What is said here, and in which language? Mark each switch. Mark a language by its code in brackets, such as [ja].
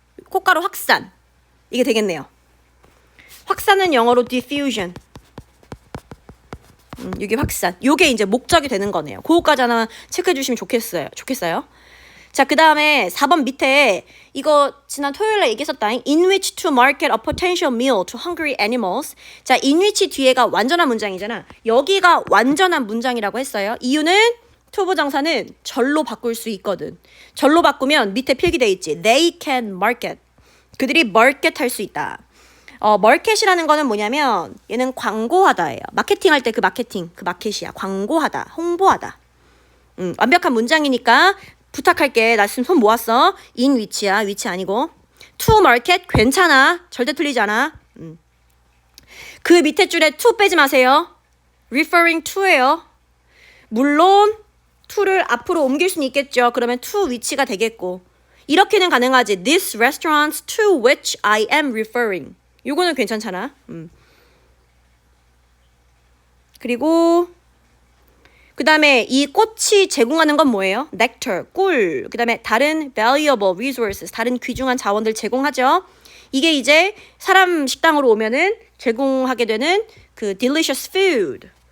[ko] 꽃가루 확산. 이게 되겠네요. 확산은 영어로 diffusion. 이게 확산. 요게 이제 목적이 되는 거네요. 그거까지 하나 체크해 주시면 좋겠어요. 자, 그 다음에 4번 밑에 이거 지난 토요일에 얘기했었다. [en] In which to market a potential meal to hungry animals. [ko] 자, in which 뒤에가 완전한 문장이잖아. 여기가 완전한 문장이라고 했어요. 이유는 to 부정사는 절로 바꿀 수 있거든. 절로 바꾸면 밑에 필기돼 있지. [en] They can market. [ko] 그들이 market 할 수 있다. 마켓이라는 거는 뭐냐면 얘는 광고하다예요. 마케팅 할 때 그 마켓이야. 광고하다, 홍보하다. 완벽한 문장이니까 부탁할게. 나 지금 손 모았어. in which야. 위치 아니고. [en] to market 괜찮아. [ko] 절대 틀리지 않아. 그 밑에 줄에 to 빼지 마세요. [en] referring to예요. [ko] 물론 to를 앞으로 옮길 수는 있겠죠. 그러면 to which가 되겠고. 이렇게는 가능하지. [en] This restaurant to which I am referring. [ko] 요거는 괜찮잖아. 그리고 그 다음에 이 꽃이 제공하는 건 뭐예요? nectar, 꿀. 그 다음에 다른 [en] valuable resources, [ko] 다른 귀중한 자원들 제공하죠. 이게 이제 사람 식당으로 오면은 제공하게 되는 그 [en] delicious food.